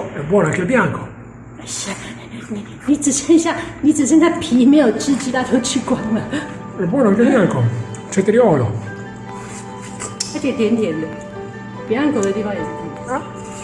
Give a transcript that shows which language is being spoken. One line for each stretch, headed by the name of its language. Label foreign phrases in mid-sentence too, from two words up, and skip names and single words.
Italian: buono anche il bianco.
Chinese: 你只剩下皮没有吃，其他都吃光了。
Italian: È buono anche il bianco. Cetriolo.
Chinese: 而且甜甜的，bianco 的地方也是甜的。啊